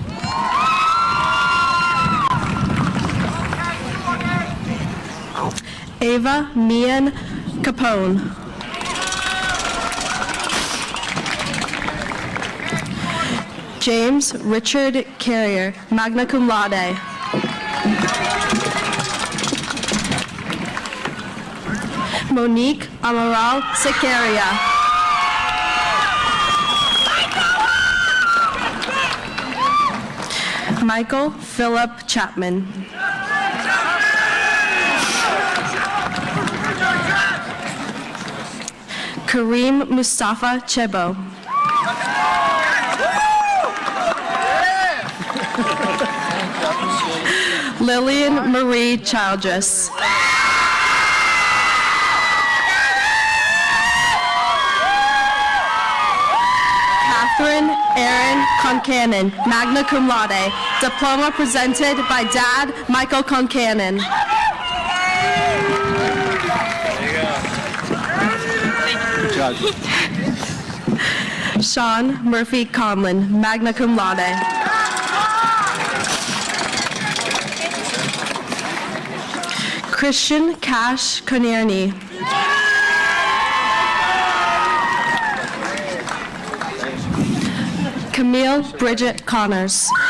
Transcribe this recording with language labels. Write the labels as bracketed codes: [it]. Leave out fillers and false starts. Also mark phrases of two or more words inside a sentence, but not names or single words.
[en] Ava Mian Capone. James Richard Carrier, [la] magna cum laude. [en] Monique Amaral Sequeira. Michael Philip Chapman. Kareem Mustafa Chebo. Lillian Marie Childress. Catherine Erin Concannon, [la] magna cum laude. [en] Diploma presented by Dad Michael Concannon. Sean Murphy Conlon, [la] magna cum laude. [en] Christian Cash Conierny. Camille Bridget Connors.